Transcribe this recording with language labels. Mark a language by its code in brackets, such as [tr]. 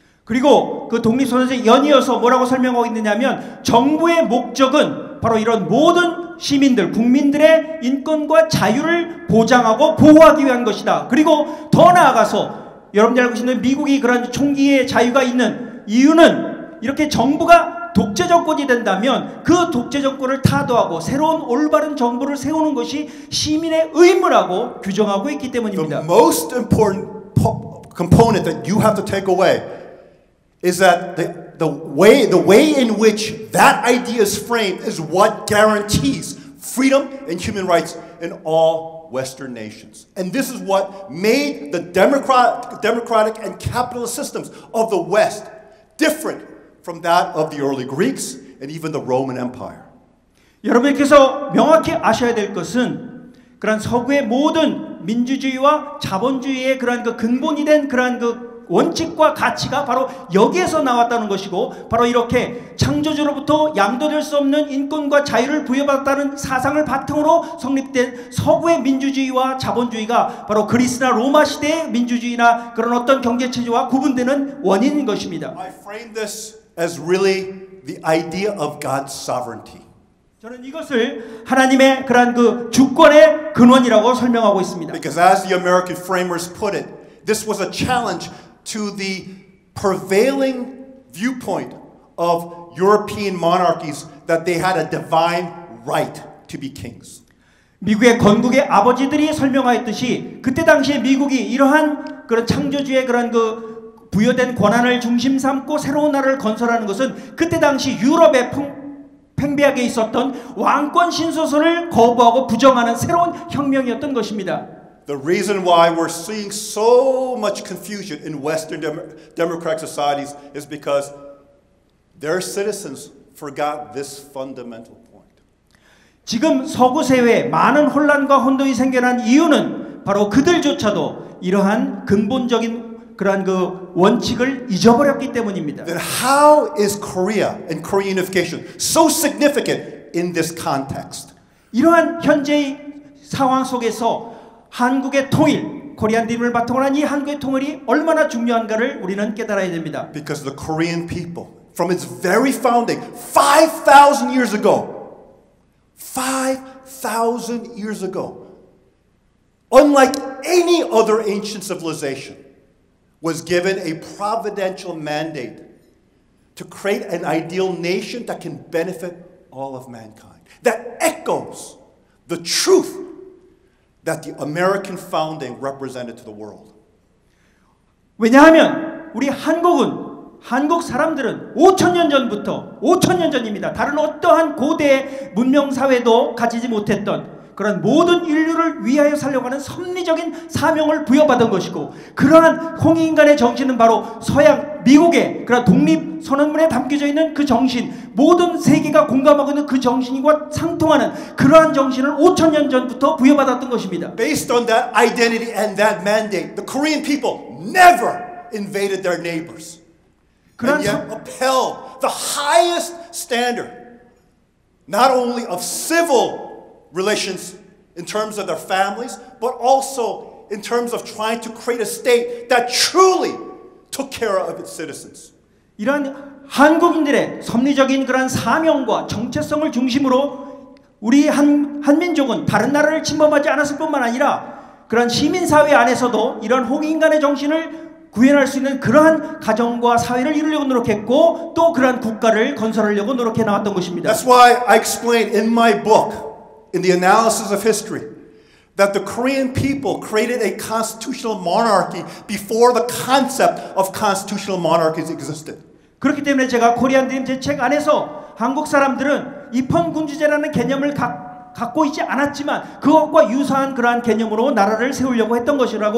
[ko] 그리고 그 독립선언에 연이어서 뭐라고 설명하고 있느냐면 정부의 목적은 바로 이런 모든 시민들, 국민들의 인권과 자유를 보장하고 보호하기 위한 것이다. 그리고 더 나아가서 여러분들이 알고 계시는 미국이 그런 총기의 자유가 있는 이유는 이렇게 정부가 독재 정권이 된다면 그 독재 정권을 타도하고 새로운 올바른 정부를 세우는 것이 시민의 의무라고 규정하고 있기 때문입니다. [en] The most important component that you have to take away is that the way in which that idea is framed is what guarantees freedom and human rights in all Western nations. And this is what made the democratic and capitalist systems of the West different from that of the early Greeks and even the Roman Empire. [ko] 여러분께서 명확히 아셔야 될 것은 그런 서구의 모든 민주주의와 자본주의의 그런 그 근본이 된 그런 그 원칙과 가치가 바로 여기에서 나왔다는 것이고 바로 이렇게 창조주로부터 양도될 수 없는 인권과 자유를 부여받았다는 사상을 바탕으로 성립된 서구의 민주주의와 자본주의가 바로 그리스나 로마 시대의 민주주의나 그런 어떤 경제체제와 구분되는 원인인 것입니다. [en] I frame this as really the idea of God's sovereignty. [ko] 저는 이것을 하나님의 그러한 그 주권의 근원이라고 설명하고 있습니다. [en] Because as the American framers put it, this was a challenge to the prevailing viewpoint of European monarchies that they had a divine right to be kings. [ko] 미국의 건국의 아버지들이 설명하였듯이 그때 당시에 미국이 이러한 그런 창조주의 그런 그 부여된 권한을 중심 삼고 새로운 나라를 건설하는 것은 그때 당시 유럽의 팽배하게 있었던 왕권 신소설을 거부하고 부정하는 새로운 혁명이었던 것입니다. [en] The reason why we're seeing so much confusion in Western democratic societies is because their citizens forgot this fundamental point. [ko] 지금 서구 사회에 많은 혼란과 혼돈이 생겨난 이유는 바로 그들조차도 이러한 근본적인 그러한 그 원칙을 잊어버렸기 때문입니다. [en] Then how is Korea and Korean unification so significant in this context? [ko] 이러한 현재의 상황 속에서 한국의 통일, 코리안 드림을 바탕으로 한 이 한국의 통일이 얼마나 중요한가를 우리는 깨달아야 됩니다. [en] Because the Korean people, from its very founding, 5,000 years ago, 5,000 years ago, unlike any other ancient civilization, was given a providential mandate to create an ideal nation that can benefit all of mankind. That echoes the truth that the American founding represented to the world. [ko] 왜냐하면 우리 한국 사람들은 5,000년 전부터 5,000년 전입니다. 다른 어떠한 고대 문명 사회도 가지지 못했던 그런 모든 인류를 위하여 살려가는 섭리적인 사명을 부여받은 것이고, 그러한 홍익인간의 정신은 바로 서양 미국의 그런 독립 선언문에 담겨져 있는 그 정신, 모든 세계가 공감하고 있는 그 정신과 상통하는 그러한 정신을 5,000년 전부터 부여받았던 것입니다. [en] Based on that identity and that mandate, the Korean people never invaded their neighbors, and yet upheld the highest standard, not only of civil relations in terms of their families, but also in terms of trying to create a state that truly took care of its citizens. [ko] 이러한 한국인들의 섭리적인 그런 사명과 정체성을 중심으로 우리 한민족은 다른 나라를 침범하지 않았을 뿐만 아니라 그런 시민사회 안에서도 이러한 홍익인간의 정신을 구현할 수 있는 그러한 가정과 사회를 이루려고 노력했고, 또 그러한 국가를 건설하려고 노력해 나왔던 것입니다. [en] That's why I explained in my book, in the analysis of history, that the Korean people created a constitutional monarchy before the concept of constitutional monarchies existed. [ko] 그렇기 때문에 제가 코리안 드림 제 책 안에서 한국 사람들은 입헌군주제라는 개념을 갖고 있지 않았지만 그것과 유사한 그러한 개념으로 나라를 세우려고 했던 것이라고